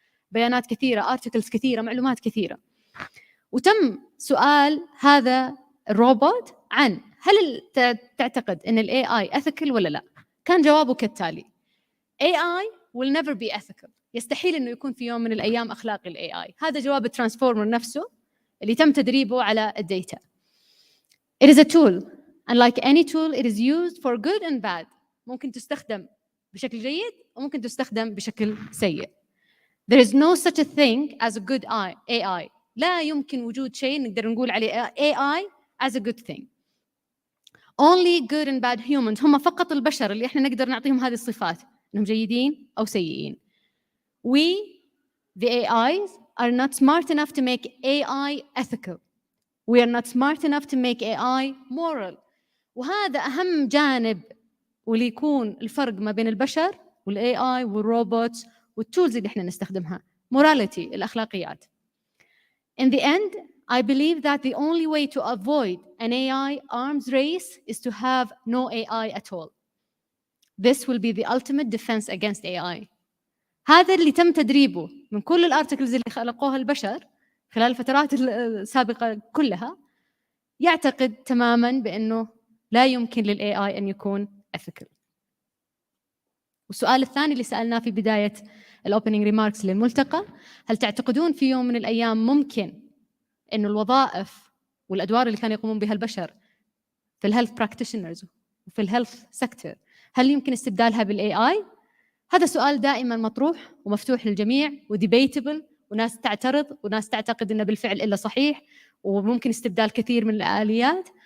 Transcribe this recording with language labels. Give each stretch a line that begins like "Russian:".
Arabic: بيانات كثيرة، articles كثيرة، معلومات كثيرة. وتم سؤال هذا الروبوت عن هل تعتقد إن ال AI ethical ولا لا؟ كان جوابه كالتالي:
English: AI will never be ethical.
Arabic: يستحيل إنه يكون في يوم من الأيام أخلاقي ال AI. هذا جواب الترانسفورمر نفسه اللي تم تدريبه على الداتا.
English: It is a tool. And like any tool, it is used for good and bad.
Arabic: ممكن تستخدم بشكل جيد وممكن تستخدم بشكل سيء.
English: There is no such a thing as a good AI.
Arabic: لا يمكن وجود شيء نقدر نقول عليه
English: AI as a good thing. Only good and bad humans
Arabic: هم فقط البشر اللي احنا نقدر نعطيهم هذه الصفات انهم جيدين او سيئين.
English: We the AIs are not smart enough to make AI ethical. We are not smart enough to make AI moral.
Arabic: وهذا أهم جانب واللي يكون الفرق ما بين البشر والاي اي والروبوتس والتولز اللي احنا نستخدمها.
English: morality
Arabic: الأخلاقيات.
English: In the end, I believe that the only way to avoid an AI arms race is to have no AI at all. This will be the ultimate defense against AI.
Arabic: هذا اللي تم تدريبه من كل الارتكلز اللي خلقوها البشر خلال الفترات السابقة كلها، يعتقد تماماً بأنه لا يمكن للAI أن يكون ethical. والسؤال الثاني اللي سألناه في بداية الopening remarks للملتقى، هل تعتقدون في يوم من الأيام ممكن أنه الوظائف والأدوار اللي كانوا يقومون بها البشر في الهيلث براكتيشنرز وفي الهيلث سيكتور هل يمكن استبدالها بالAI؟ هذا سؤال دائما مطروح ومفتوح للجميع وديبيتبل، وناس تعترض وناس تعتقد انه بالفعل الا صحيح وممكن استبدال كثير من الآليات.